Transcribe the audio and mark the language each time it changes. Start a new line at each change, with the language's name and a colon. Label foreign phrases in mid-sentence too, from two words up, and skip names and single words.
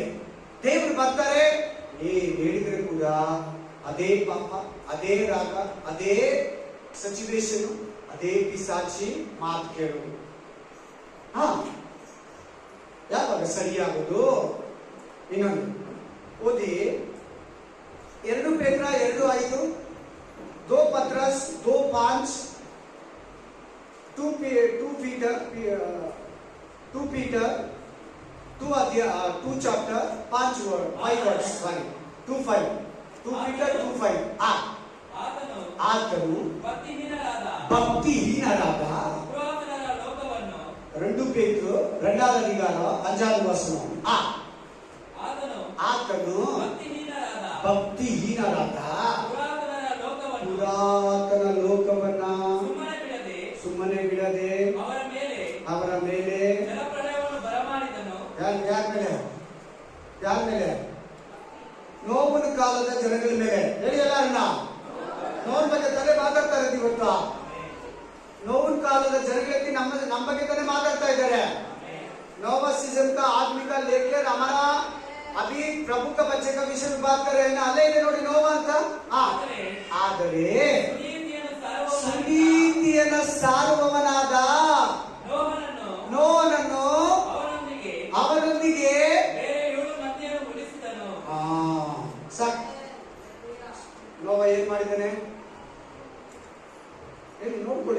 Kannada: ದೇವ್ರು ಬರ್ತಾರೆ, ಹೇಳಿದ್ರೆ ಕೂಡ ಅದೇ ಪಾಪ, ಅದೇ ರಾಗ, ಅದೇ ಸಿಚುವೇಶನ್, ಅದೇ ಪಿಸಾಚಿ ಮಾತು ಕೇಳೋದು. ಯಾವಾಗ ಸರಿಯಾಗೋದು? ಇನ್ನೊಂದು ಓದಿ, 2 ಪೇತ್ರ 2:5, 2 ಪತ್ರಸ್ 2:5,
English: 2 Peter 2 chapter 5 words, sorry, 2:5, 2 Peter 2:5.
Kannada: ಆತನು ಭಕ್ತಿಹೀನರಾದ ಪುರಾತನರ ಲೋಕವನ್ನು
Telugu: 2 ಪೇತ್ರ 2వ అధికారం 5వ వచనం.
Kannada: ಆತನು ಭಕ್ತಿಹೀನರಾದ ಪುರಾತನ ಲೋಕವನ್ನ ಸುಮ್ಮನೆ ಬಿಡದೆ ಅವರ ಮೇಲೆ ಯಾರ ಮೇಲೆ? ನೋವಿನ ಕಾಲದ ಜನಗಳ ಮೇಲೆ. ಹೇಳಿ ಎಲ್ಲರನ್ನ. ನೋವಿನ ಬಗ್ಗೆ ತಾನೇ ಮಾತಾಡ್ತಾ ಇರೋದು ಇವತ್ತು. ನೋವಿನ ಕಾಲದ ಜನಗಳಿಗೆ ನಮ್ಮ ಬಗ್ಗೆ ತಾನೇ ಮಾತಾಡ್ತಾ ಇದ್ದಾರೆ.
Hindi: नोवा सीजन का आदमी का लेकर हमारा अभी प्रभु का बच्चे का विषय में बात कर रहे हैं ना.
Kannada: अल्ले ಇದೆ ನೋಡಿ ನೋವಾ ಅಂತ. ಆದರೆ ಸುನೀತಿಯನ್ನು ಸಾರುವವನಾದ ನೋವನನ್ನು ಅವನೊಂದಿಗೆ ನೋವ ಏನ್ ಮಾಡಿದ್ದಾನೆ ನೋಡ್ಕೊಳ್ಳಿ.